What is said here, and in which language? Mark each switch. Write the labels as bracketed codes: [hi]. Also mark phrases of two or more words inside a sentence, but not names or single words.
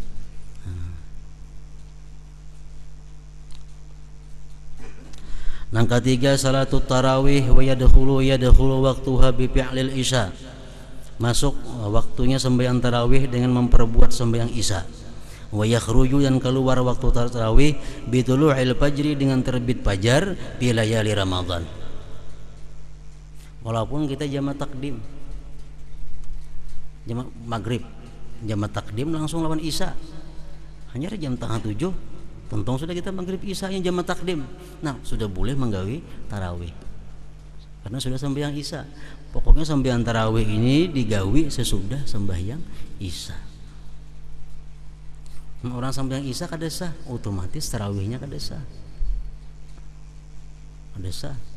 [id] Yang ketiga [ar] صلاة التراويح ويدخل وقتها بفعل العشاء. [id] Masuk waktunya sembahyang tarawih dengan memperbuat sembahyang isya. [ar] ويخرج [id] dan keluar waktu tarawih [ar] بطلوع الفجر [id] dengan terbit fajar [ar] في ليالي رمضان. [id] Walaupun kita jamak takdim, jamak maghrib, jamak takdim langsung lawan isya. Hanya jam 6:30 tentang sudah kita maghrib isya yang jamak takdim. Nah, sudah boleh menggawi tarawih. Karena sudah sembahyang isya. Pokoknya sembahyang tarawih ini digawi sesudah sembahyang isya. Orang sembahyang isya kada sah, otomatis tarawihnya kada sah. [bjn] Kada sah.